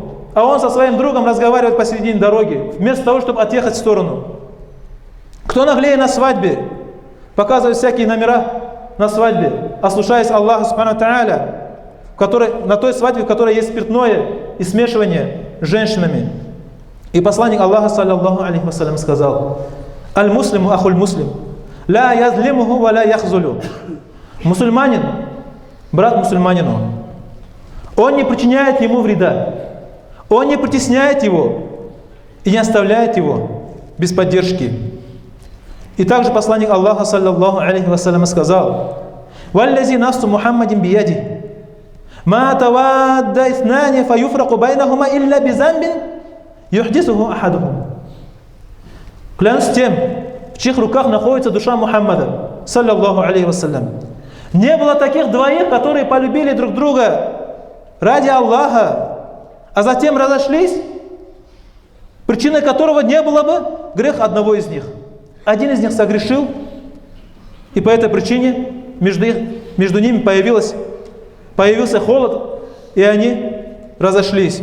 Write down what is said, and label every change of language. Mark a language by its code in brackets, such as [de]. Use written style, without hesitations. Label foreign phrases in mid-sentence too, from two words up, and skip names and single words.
[ru] А он со своим другом разговаривает посередине дороги, вместо того, чтобы отъехать в сторону. Кто наглее на свадьбе? Показывает всякие номера на свадьбе, ослушаясь Аллаха [ar] سبحانه وتعالى, [ru] на той свадьбе, в которой есть спиртное и смешивание с женщинами. И посланник Аллаха, [ar] صلى الله عليه وسلم, сказал: «المسلم أخو المسلم لا يظلمه ولا يخذله». [ru] Мусульманин, брат мусульманину, он не причиняет ему вреда, он не притесняет его и не оставляет его без поддержки. И также посланник Аллаха, [ar] صلى الله عليه وسلم, сказал: «والذي نفس محمد بيده ما تواد اثنان فيفرق بينهما إلا بذنب يحدثه أحدهما». [ru] Клянусь тем, в чьих руках находится душа Мухаммада, [ar] صلى الله عليه وسلم. [ru] Не было таких двоих, которые полюбили друг друга ради Аллаха, а затем разошлись, причиной которого не было бы грех одного из них. Один из них согрешил, и по этой причине между ними появился холод, и они разошлись.